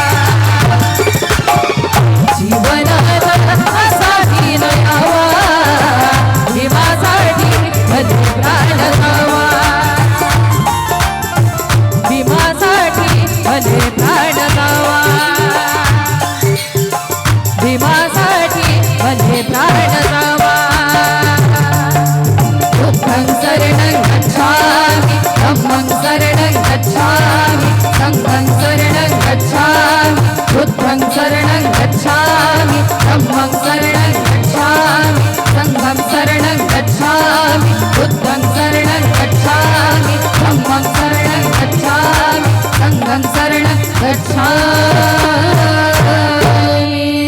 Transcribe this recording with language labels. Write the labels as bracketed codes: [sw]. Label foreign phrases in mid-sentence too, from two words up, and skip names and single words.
[mr] जीवनात असा दिन यावा भीमासाठी मध्ये प्राण जावा भीमासाठी मध्ये प्राण जावा भीमासाठी मध्ये प्राण जावा. [pi] बुद्धं शरणं गच्छामि धम्मं शरणं गच्छामि संघं शरणं गच्छामि बुद्धं शरणं गच्छामि धम्मं शरणं गच्छामि संघं शरणं गच्छामि बुद्धं शरणं गच्छामि धम्मं शरणं गच्छामि संघं शरणं गच्छामि.